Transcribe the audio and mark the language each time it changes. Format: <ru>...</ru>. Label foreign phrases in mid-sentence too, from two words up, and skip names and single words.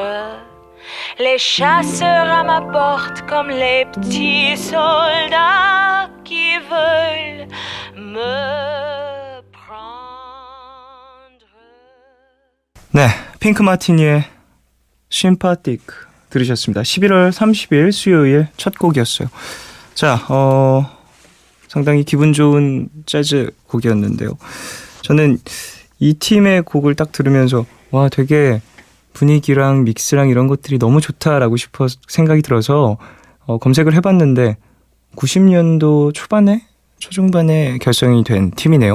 <fr>Les chasseurs à ma porte comme les petits soldats qui veulent me prendre.</fr> <ko>네, 핑크 마티니의 심파틱 들으셨습니다. 11월 30일 수요일 첫 곡이었어요. 자, 상당히 기분 좋은 재즈 곡이었는데요. 저는 이 팀의 곡을 딱 들으면서 와, 되게 분위기랑 믹스랑 이런 것들이 너무 좋다라고 생각이 들어서 검색을 해봤는데 90년도 초반에 초중반에 결성이 된 팀이네요.</ko>